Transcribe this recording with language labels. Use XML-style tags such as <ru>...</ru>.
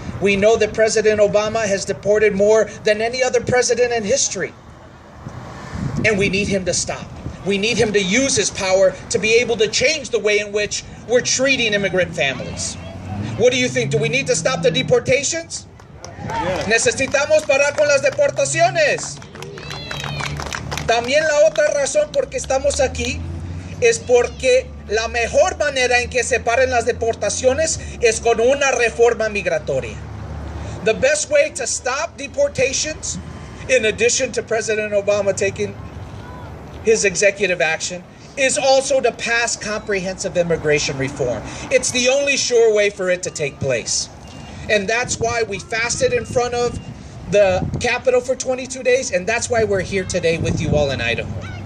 <en>We know that President Obama has deported more than any other president in history. And we need him to stop. We need him to use his power to be able to change the way in which we're treating immigrant families. What do you think? Do we need to stop the deportations? Yeah.</en> <es>Necesitamos parar con las deportaciones. También la otra razón por que estamos aquí es porque la mejor manera en que se paren las deportaciones es con una reforma migratoria.</es> <en>The best way to stop deportations, in addition to President Obama taking his executive action, is also to pass comprehensive immigration reform. It's the only sure way for it to take place. And that's why we fasted in front of the Capitol for 22 days, and that's why we're here today with you all in Idaho.</en>